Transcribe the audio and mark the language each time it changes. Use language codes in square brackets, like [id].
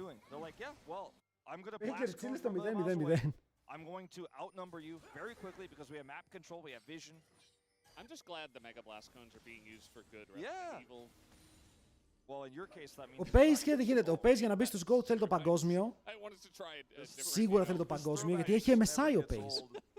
[el] Baker τσίλει στο 0-0-0. [en] I'm going to outnumber you very quickly because we have map control, we have vision. I'm just glad the Mega Blast cones are being used for good rather than evil. Well, in your case, that means [el] Ο Pace και τι γίνεται. Ο Pace για να μπει στους GO θέλει το παγκόσμιο. Σίγουρα θέλει το παγκόσμιο γιατί έχει MSI ο Pace.